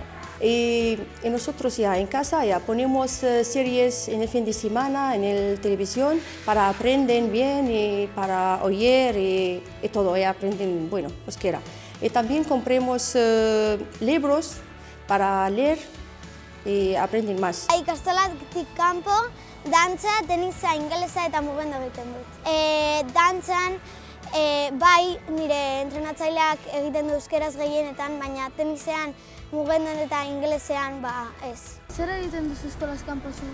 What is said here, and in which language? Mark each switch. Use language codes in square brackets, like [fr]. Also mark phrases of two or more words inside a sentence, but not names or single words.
[es] Y nosotros ya en casa ya ponemos series en el fin de semana, en la televisión, para aprender bien y para oír y todo, y aprenden, bueno, euskera. Y también compramos libros para leer y aprenden más. [eu] Ikastolatik kanpo, dantza, tenisa, ingelesa eta mugendu egiten dut. Dantzan, bai, nire entrenatzaileak egiten du euskeraz gehienetan, baina tenisean, mugenduen eta ingelesean, ez. Zer egiten duzu eskolaz kanpo zu?